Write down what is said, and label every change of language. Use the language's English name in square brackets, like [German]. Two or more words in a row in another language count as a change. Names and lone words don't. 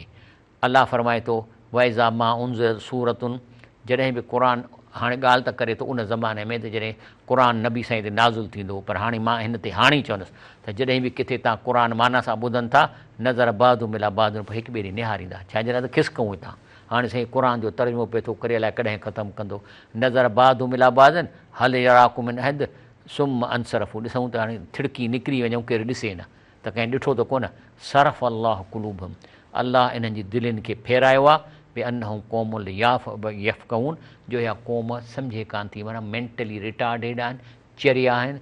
[Sindhi] अलाह फरमाए थो [Arabic] وإذا ما أنزلت سورة, [Sindhi] जॾहिं बि क़ुर हाणे ॻाल्हि त करे थो उन ज़माने में त जॾहिं क़ुर नबी साईं ते नाज़ुल थींदो, पर हाणे मां हिन ते हाणे ई चवंदुसि त जॾहिं बि किथे तव्हां क़ुर माना सां ॿुधनि था [Arabic] نظر بعضهم إلى بعض [Sindhi] पोइ हिकु ॿिए ॾींहुं निहारींदा, छाजे लाइ त खिसकऊं हितां। हाणे साईं क़ुर जो तर्जुमो पिए थो करे अलाए कॾहिं ख़तमु कंदो। [Arabic] نظر بعضهم إلى بعض هل يراكم من أحد ثم انصرفوا, [Sindhi] ॾिसूं त हाणे थिड़की निकिरी वञूं केरु ॾिसे न त कंहिं ॾिठो त कोन। [Arabic] صرف الله قلوبهم, [Sindhi] अलाह इन्हनि जी दिलनि खे फेरायो आहे [Arabic] بأنهم قوم لا يفقهون [Sindhi] जो इहा क़ौम सम्झे कान थी, माना [English] mentally retarded [Sindhi] आहिनि, चरिया आहिनि।